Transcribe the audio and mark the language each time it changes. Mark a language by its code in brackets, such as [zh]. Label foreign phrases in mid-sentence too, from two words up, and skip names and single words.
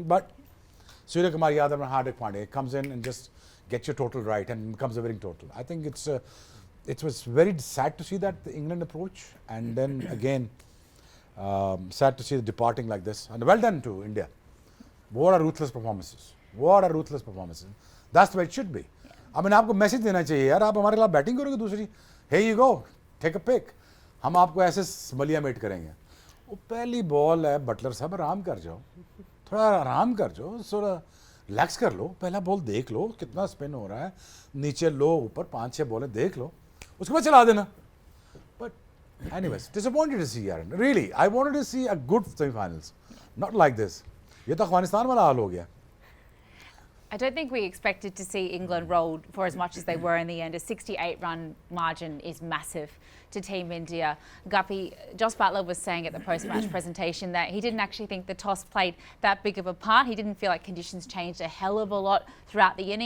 [en] But Surya Kumar Yadav and Hardik Pandya comes in and just gets your total right and becomes a winning total. I think it was very sad to see that the England approach, and then again sad to see the departing like this. And well done to India. What are ruthless performances? What are ruthless performances? That's the way it should be. I mean, [hi] आपको मैसेज देना चाहिए यार, आप हमारे खिलाफ बैटिंग करोगे दूसरी, [en] hey you go, take a pick, [hi] हम आपको ऐसे स्मलिया मेट करेंगे. वो पहली बॉल है, बटलर साहब आराम कर जाओ, थोड़ा आराम कर जाओ, थोड़ा रिलैक्स कर लो, पहला बॉल देख लो कितना स्पिन हो रहा है, नीचे लो ऊपर 5-6 बॉलें देख लो, उसके बाद चला देना. [en] But anyways, disappointed to see यार, Really I wanted to see a good semifinals, not like this. [hi] ये तो अफगानिस्तान वाला हाल हो गया. [en] I don't think we expected to see England rolled for as much as they were in the end. A 68-run margin is massive to Team India. Guppy, Jos Buttler was saying at the post-match presentation that he didn't actually think the toss played that big of a part. He didn't feel like conditions changed a hell of a lot throughout the innings.